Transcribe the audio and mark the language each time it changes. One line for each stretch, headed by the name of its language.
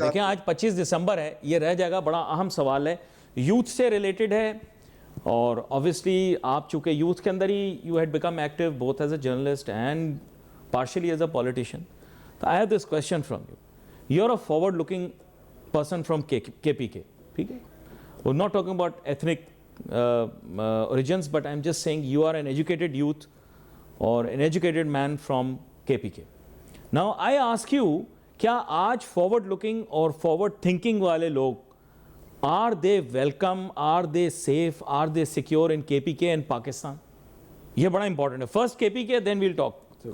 Urdu: دیکھیں آج 25 دسمبر ہے, یہ رہ جائے گا, بڑا اہم سوال ہے, یوتھ سے ریلیٹڈ ہے, اور obviously آپ چونکہ یوتھ کے اندر ہی
English: you had become active both as a journalist and partially as a politician. So I have this question from you. You're a forward looking person from KPK,
Urdu: ٹھیک ہے,
English: we're not talking about ethnic origins, but I'm just saying you are an educated youth or an educated man from KPK. Now I ask you, کیا آج forward looking اور forward thinking والے لوگ are they welcome, are they safe, are they secure in K P K and Pakistan?
Urdu: یہ بڑا important ہے.
English: First K P K, then we'll talk.